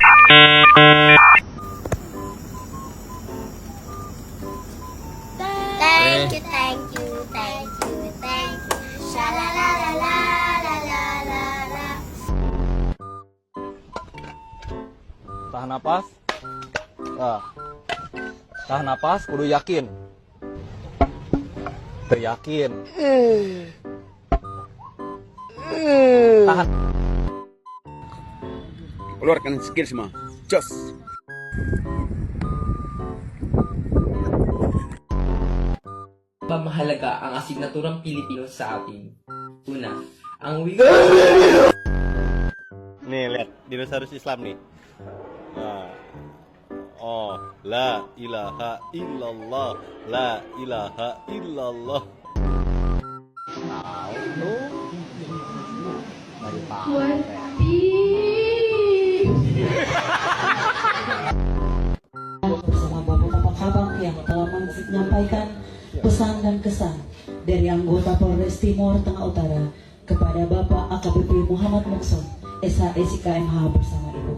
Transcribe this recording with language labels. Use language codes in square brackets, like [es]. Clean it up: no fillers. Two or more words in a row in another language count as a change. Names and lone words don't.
[en] Thank you, thank you, thank you, thank you. Sha-la-la-la-la-la-la-la-la. [id] Tahan napas. Tahan napas, kudu yakin. Teryakin. Tahan. Keluarkan skill semua. Jos. [tl] Mahalaga ang asignaturang Pilipino sa atin. Una, ang wika. [id] Nih lihat dinosaurus Islam nih. Nah. [ar] Oh, لا إله إلا الله، لا إله إلا الله. [id] Bersama Bapak Kabang yang telah menyampaikan pesan dan kesan dari anggota Polres Timur Tengah Utara kepada Bapak AKBP Muhammad Mukson, SHSIKMH bersama Ibu.